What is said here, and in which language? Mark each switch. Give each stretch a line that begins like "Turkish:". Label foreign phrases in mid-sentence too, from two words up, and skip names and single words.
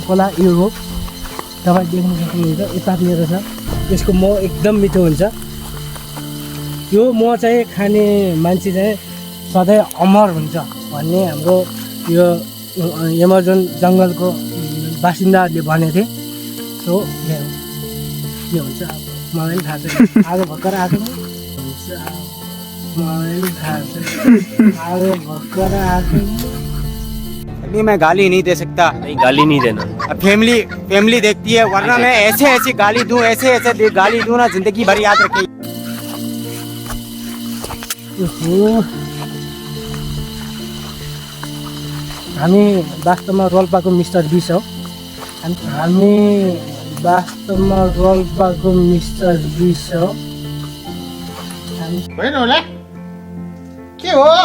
Nepali: खोला यो हो तपाईँ देख्न सक्नुहुन्छ उतारिएर छ यसको मह एकदम मिठो हुन्छ यो मह चाहिँ खाने मान्छे चाहिँ सधैँ अमर हुन्छ भन्ने हाम्रो यो एमाजोन जङ्गलको बासिन्दाहरूले भनेथे सो के हुन्छ अब मलाई पनि थाहा छैन आज भर्खर आएको हुन्छ मलाई पनि थाहा छैन आज भर्खर आएको
Hindi: नहीं मैं गाली नहीं दे सकता नहीं गाली नहीं देना फैमिली देखती है वरना मैं ऐसे गाली दूं ऐसे गाली दूं ना जिंदगी भर याद रखेगी
Nepali: हामी वास्तवमा रोल्पाको मिस्टर बिस हो हामी वास्तवमा रोल्पाको मिस्टर बिस हो के हो